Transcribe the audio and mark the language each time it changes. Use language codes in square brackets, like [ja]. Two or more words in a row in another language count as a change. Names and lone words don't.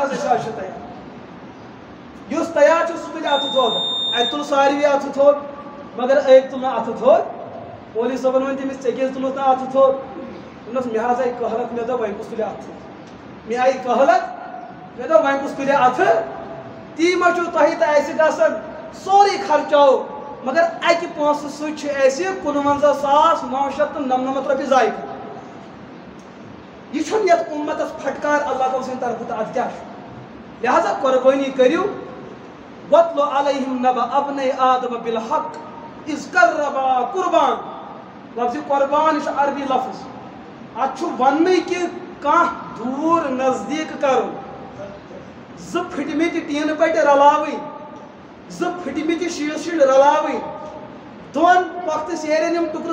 [ks] حظ أسۍ حظ چھِ تیار یُس تیار چھُ سُہ تُلہِ اَتھٕ تھوٚد اَتہِ تُل ساروی اَتھٕ تھوٚد مگر أکۍ تُل نہٕ اَتھٕ تھوٚد مولوی صٲبن ووٚن تٔمِس ژےٚ کیٛازِ تُلُتھ نہٕ اَتھٕ تھوٚد دوٚپنَس مےٚ حظ آیہِ قہرت مےٚ دوٚپ وۄنۍ کُس تُلہِ اَتھٕ مےٚ آیہِ قہرت مےٚ دوٚپ وۄنۍ کُس تُلہِ اَتھٕ تی ما چھُو تۄہہِ تہٕ اَسہِ گژھان سورُے خرچاوو مگر اَکہِ پونٛسہٕ سۭتۍ چھُ اَسہِ 55,999 رۄپیہِ ضایہِ کران یہِ چھُنہٕ یَتھ اُمتس پھٹکار اللہ تعالیٰ سٕنٛدِ طرفہٕ تہٕ اَتھ کیٛاہ چھُ لہٰذا قۄربٲنی کٔرِو [ar] وَاتْلُ عَلَيْهِمْ نَبَأَ ابْنَيْ آدَمَ بِالْحَقِّ اِذْ قَرَّبَا قُرْبان [ks] لفظِ قۄربان یہِ چھُ عربی لفظ اَتھ چھُ وَننٕے کہِ کانٛہہ دوٗر نزدیٖک کَرُن زٕ پھٕٹمٕتۍ ٹیٖنہٕ پٔٹۍ رلاوٕنۍ زٕ پھٕٹمٕتۍ شیٖشہٕ شِرۍ رلاوٕنۍ دۄن پۄختہٕ سیرٮ۪ن یِم ٹُکرٕ